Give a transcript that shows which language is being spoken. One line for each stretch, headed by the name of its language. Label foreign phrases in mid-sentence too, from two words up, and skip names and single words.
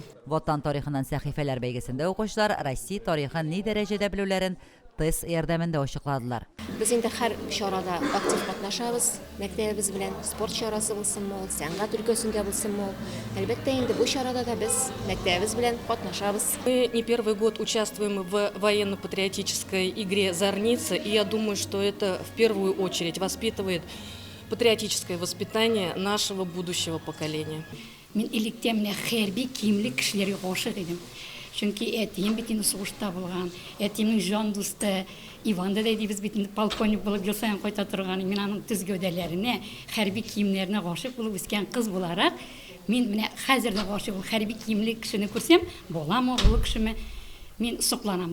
Tatar: Ватан тарихыннан сәхифәләр бәйгесендә укучылар Россия тарихын ни дәрәҗәдә белүләрен тест ярдәмендә ачыкладылар. Biz инде һәр чарада актив катнашабыз. Мәктәбебез белән спорт чарасы булсынмы, сәнгать өлкәсендә булсынмы. Әлбәттә инде бу чарада да без мәктәбебез белән катнашабыз.
Russian: Мы не первый год участвуем в военно-патриотической игре «Зорница», и я думаю, что это в первую очередь воспитывает патриотическое воспитание нашего будущего поколения.
Tatar: Мен илектен менә хәрби киемле кешеләргә гашык идем. Чөнки әтием бит инде сугышта булган. Әтиемнең җан дусты Иван да дибез бит инде полковник булып ел саен кайта торган. Мин аның төз гәүдәләренә, хәрби киемнәренә гашык булып үскән кыз буларак, мин менә хәзер дә гашык булып хәрби киемле кешене күрсәм, балам улы кешеме, мин сокланам.